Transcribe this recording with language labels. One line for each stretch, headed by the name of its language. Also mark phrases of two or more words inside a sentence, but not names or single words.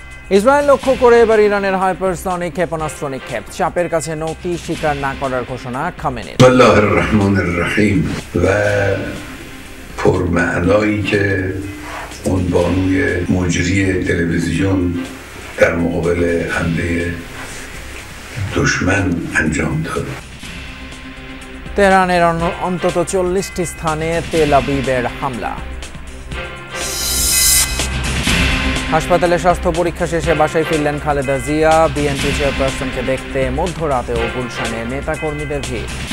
Bangla: ইসরায়েল লক্ষ্য করে এবার ইরানের হাইপারসনিক ক্ষেপণাস্ত্র নিক্ষেপ, চাপের কাছে নতি স্বীকার না করার ঘোষণা খামেনির।
Arabic: بسم الله الرحمن الرحيم
Persian: و پرمعنایی که اون بانوی مجری تلویزیون در مقابل حمله دشمن انجام داد।
Bangla: তেহরানের অন্তত 40টি স্থানে তেল আবিবের হামলা। হাসপাতালে স্বাস্থ্য পরীক্ষা শেষে বাসায় ফিরলেন খালেদা জিয়া। বিএনপি চেয়ারপারসনকে দেখতে মধ্যরাতেও গুলশানের নেতাকর্মীদের ভিড়।